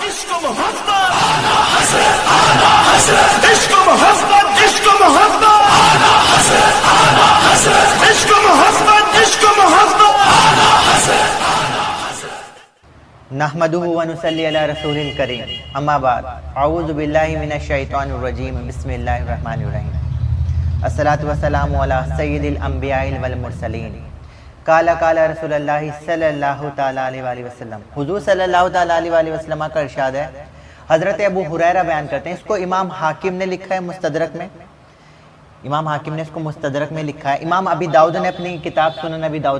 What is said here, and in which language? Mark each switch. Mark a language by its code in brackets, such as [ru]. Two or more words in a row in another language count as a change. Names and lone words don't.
[ur] محبت عشق محبت عشق محبت عشق محبت عشق محبت [ar] نحمده ونصلي على رسول الكريم اما بعد اعوذ باللہ من الشیطان الرجیم بسم اللہ الرحمن الرحیم الصلاۃ والسلام علی سید الانبیاء والمرسلین قال رسول اللہ صلی اللہ تعالی علیہ وآلہ وسلم حضور صلی اللہ تعالی علیہ وآلہ وسلم [ur] کا ارشاد ہے. حضرت ابو ہریرہ بیان کرتے ہیں, اس کو امام حاکم نے لکھا ہے مستدرک میں, امام حاکم نے اس کو مستدرک میں لکھا ہے, امام ابی داؤد نے اپنی کتاب سنن ابی داؤد